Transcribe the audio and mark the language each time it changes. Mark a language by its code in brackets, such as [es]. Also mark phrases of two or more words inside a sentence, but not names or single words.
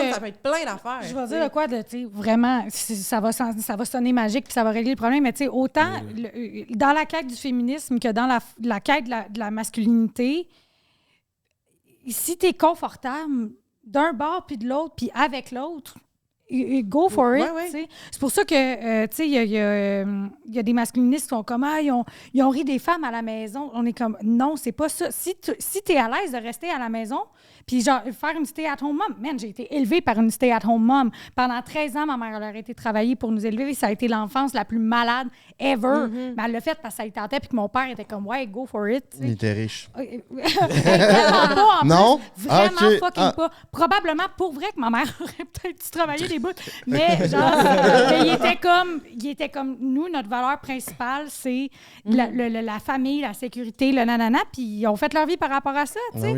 [fr] homme, ça peut être plein d'affaires. Je vais dire de quoi, tu sais, vraiment, ça va sonner magique puis ça va régler le problème, mais tu sais, autant dans la quête du féminisme que dans la quête de la masculinité, si tu es confortable d'un bord puis de l'autre puis avec l'autre, [en] go for it. [fr] Ouais, ouais. Tu sais. C'est pour ça que, tu sais, il y a des masculinistes qui sont comme, ah, ils ont ri des femmes à la maison. On est comme, non, c'est pas ça. Si tu es à l'aise de rester à la maison, puis genre, faire une [en] stay-at-home mom. [fr] Man, j'ai été élevée par une [en] stay-at-home mom. [fr] Pendant 13 ans, ma mère, elle aurait été travailler pour nous élever. Ça a été l'enfance la plus malade ever. Mais elle l'a fait parce que ça lui tentait, puis que mon père était comme, ouais, [en] go for it. [fr] tu sais. Il était riche. Vraiment pas, en Non? plus. Vraiment Ok. fucking Ah. pas. Probablement, pour vrai, que ma mère aurait peut-être dû travailler des des bouts. Mais genre, mais il était comme nous, notre valeur principale, c'est la famille, la sécurité, le nanana, puis ils ont fait leur vie par rapport à ça, tu sais.